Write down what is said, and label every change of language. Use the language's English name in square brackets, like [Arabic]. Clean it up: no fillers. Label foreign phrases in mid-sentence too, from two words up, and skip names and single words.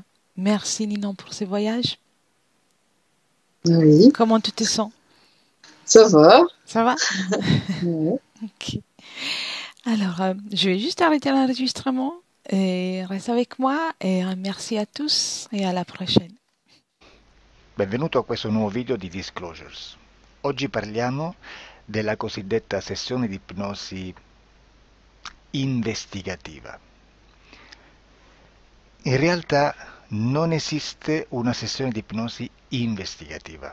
[French] Merci Ninon pour ce voyage. Oui, Comment tu te sens? ça va. Ça va? Ouais. Ok. Alors, je vais juste arrêter l'enregistrement et reste avec moi et merci à tous et à la prochaine. [Italian] Benvenuto a questo nuovo video di Disclosures. Oggi parliamo della cosiddetta sessione di ipnosi investigativa. In realtà non esiste una sessione di ipnosi investigativa.